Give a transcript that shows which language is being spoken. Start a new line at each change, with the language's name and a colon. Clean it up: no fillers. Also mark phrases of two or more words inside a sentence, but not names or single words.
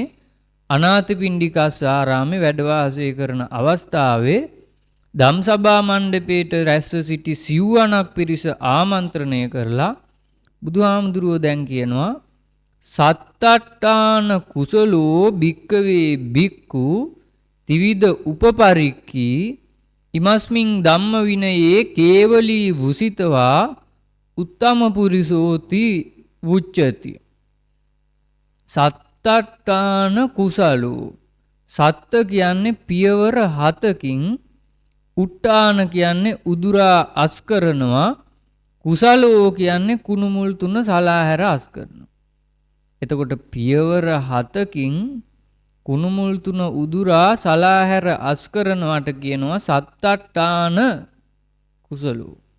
Sinhala: අනාථපිණ්ඩිකාසාරාමේ වැඩ වාසය කරන අවස්ථාවේ ධම්සභා මණ්ඩපයේට රැස්ව සිටි සිව්වණක් පිරිස ආමන්ත්‍රණය කරලා බුදුහාමුදුරුවෝ දැන් කියනවා
Pali: සත්තට්ඨාන කුසලෝ භික්කවේ භික්ඛු ත්‍රිවිධ උපපරික්ඛී ඉමස්මින් ධම්ම විනයේ කේවලී වුසිතවා උත්තම පුරිසෝති වුච්චති. සත්තට්ඨාන කුසලෝ.
Sinhala: සත්ත කියන්නේ පියවර 7කින්, උට්ටාන කියන්නේ උදුරා අස් කරනවා, කුසලෝ කියන්නේ කුණු මුල් 3 සලා හැර අස් කරනවා. එතකොට පියවර 7කින් කුණු මුල් 3 උදුරා සලා හැර අස් කරනවට කියනවා
Pali: සත්තට්ඨාන කුසලෝ.